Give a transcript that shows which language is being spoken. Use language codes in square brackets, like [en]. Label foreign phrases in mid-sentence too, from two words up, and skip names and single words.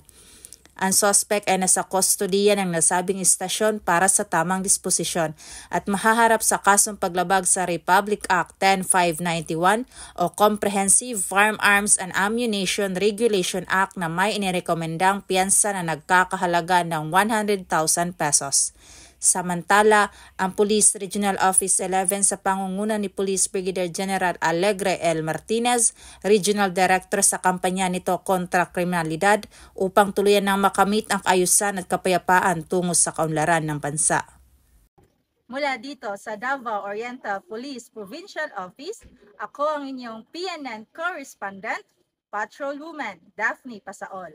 [tl] Ang suspect ay nasa kustodiya ng nasabing istasyon para sa tamang disposisyon at mahaharap sa kasong paglabag sa Republic Act 10591 o Comprehensive Firearms and Ammunition Regulation Act na may inirekomendang piyansa na nagkakahalaga ng 100,000 pesos. Samantala, ang Police Regional Office 11 sa pangunguna ni Police Brigadier General Alegre L. Martinez, Regional Director sa kampanya nito kontra kriminalidad upang tuluyan ng makamit ang kaayusan at kapayapaan tungo sa kaunlaran ng bansa. Mula dito sa Davao Oriental Police Provincial Office, ako ang inyong PNN Correspondent, Patrolwoman Daphne Pasaol.